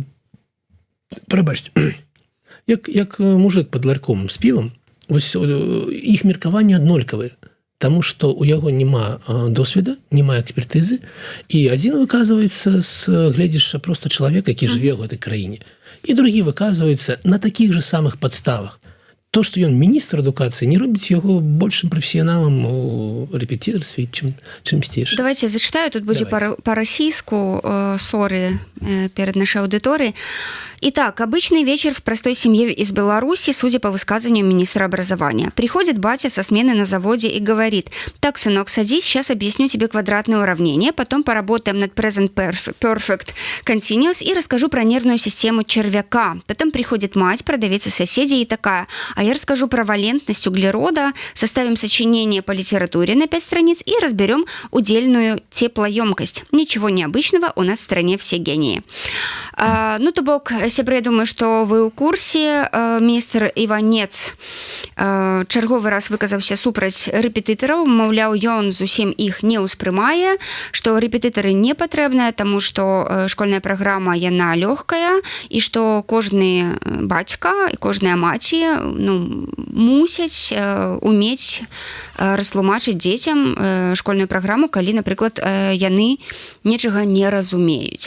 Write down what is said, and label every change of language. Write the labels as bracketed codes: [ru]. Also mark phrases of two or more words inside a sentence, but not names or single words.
[be] Прабачце, як мужик пад ларьком з півам, вось іх меркаванне аднолькавае, таму што ў яго няма досведа, няма экспертызы, і адзін выказваецца з гледзяшча проста чалавека, які жыве ў гэтай краіне, і другі выказваецца на такіх же самых падставах. То, што ён міністр адукацыі, не робіць яго большым прафесіяналам у рэпетытарстве, чымсьці яшчэ. [ru] Давайте зачитаю, тут будзе по-расійску, соры перед нашей аудиторией. Итак, обычный вечер в простой семье из Беларуси, судя по высказыванию министра образования. Приходит батя со смены на заводе и говорит: так, сынок, садись, сейчас объясню тебе квадратное уравнение, потом поработаем над [en] present perfect continuous [ru] и расскажу про нервную систему червяка. Потом приходит мать, продавец и соседи, и такая: а я расскажу про валентность углерода, составим сочинение по литературе на 5 страниц и разберем удельную теплоемкость. Ничего необычного, у нас в стране все гении. [be] То бок, сябры, я думаю, што вы ў курсе. Міністр Іванец чарговы раз выказаўся супраць рэпетытараў, маўляў, ён зусім іх не ўспрымае, што рэпетытары не патрэбныя, таму што школьная праграма яна лёгкая, і што кожны бацька і кожная маці мусяць умець растлумачыць дзецям школьную праграму, калі, напрыклад, яны нечага не разумеюць.